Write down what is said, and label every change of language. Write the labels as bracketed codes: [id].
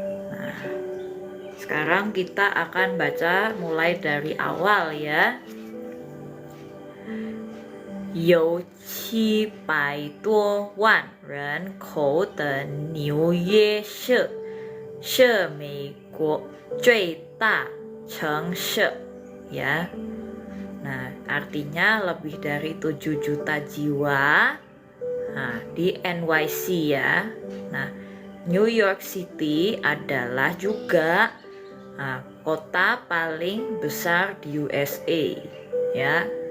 [id] Nah, sekarang kita akan baca mulai dari awal ya. [zh] 有700多万人口的纽约市，是美国最大城市 ya. [id] Nah, artinya lebih dari 7 juta jiwa di NYC ya. Nah, New York City adalah juga kota paling besar di USA ya.